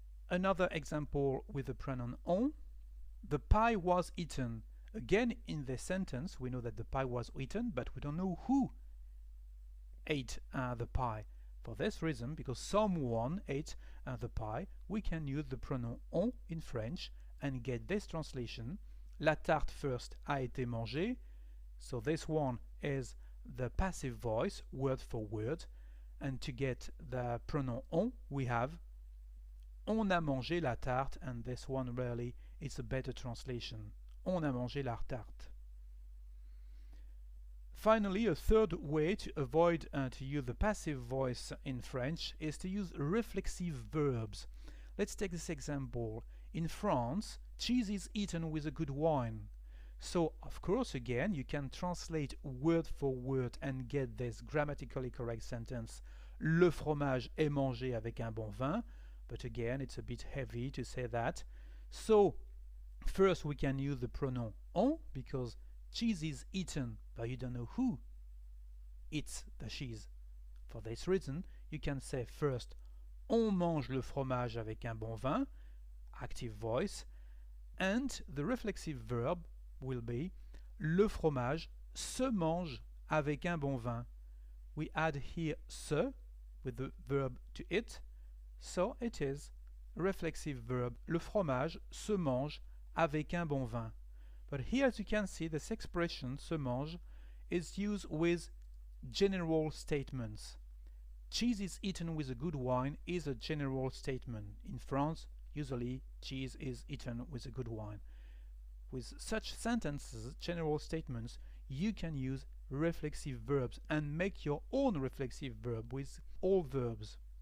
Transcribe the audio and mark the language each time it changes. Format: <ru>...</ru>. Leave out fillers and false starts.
<en>Another example with the pronoun on. The pie was eaten. Again, in this sentence, we know that the pie was eaten, but we don't know who ate the pie. For this reason, because someone ate the pie, we can use the pronoun on in French and get this translation.</en> <fr>La tarte first a été mangée.</fr> <en>So this one is the passive voice, word for word. And to get the pronoun on, we have</en> <fr>on a mangé la tarte,</fr> <en>and this one really is a better translation.</en> <fr>On a mangé la tarte.</fr> <en>Finally, a third way to avoid to use the passive voice in French is to use reflexive verbs. Let's take this example. In France, cheese is eaten with a good wine. So, of course, again, you can translate word for word and get this grammatically correct sentence.</en> <fr>Le fromage est mangé avec un bon vin.</fr> <en>But again, it's a bit heavy to say that. So, first we can use the pronoun on because cheese is eaten, but you don't know who eats the cheese. For this reason, you can say first</en> <fr>on mange le fromage avec un bon vin,</fr> <en>active voice, and the reflexive verb will be</en> <fr>le fromage se mange avec un bon vin.</fr> <en>We add here se with the verb to it, so it is a reflexive verb.</en> <fr>Le fromage se mange avec un bon vin.</fr> <en>But here, as you can see, this expression se mange is used with general statements. Cheese is eaten with a good wine is a general statement. In France, usually cheese is eaten with a good wine. With such sentences, general statements, you can use reflexive verbs and make your own reflexive verb with all verbs.</en>